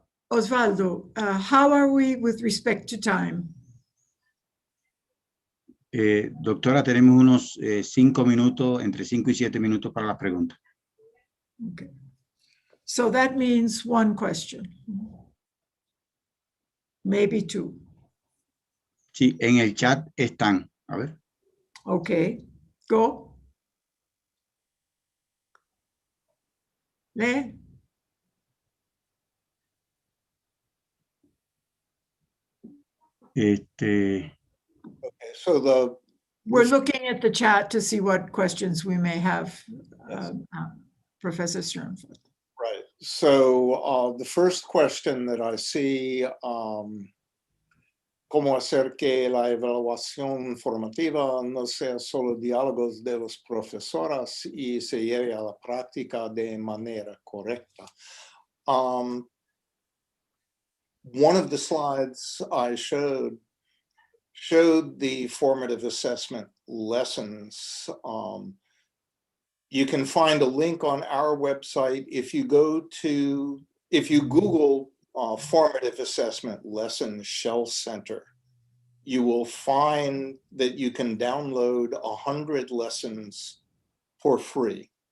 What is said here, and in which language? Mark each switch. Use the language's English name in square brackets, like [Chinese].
[English] Osvaldo, how are we with respect to time? [Spanish] Doctora, tenemos unos 5 minutos, entre 5 y 7 minutos para las preguntas. [English] Okay. So that means one question. Maybe two. [Spanish] Sí, en el chat están. A ver. [English] Okay, go. [Spanish] Lee. [English] Okay, so we're looking at the chat to see what questions we may have, Professor Schoenfeld. Right. So the first question that I see, [Spanish] ¿cómo hacer que la evaluación formativa no sea solo diálogos de los profesores y se lleve a la práctica de manera correcta? [English] One of the slides I showed the formative assessment lessons. You can find a link on our website. If you Google formative assessment lesson Shell Center, you will find that you can download 100 lessons for free.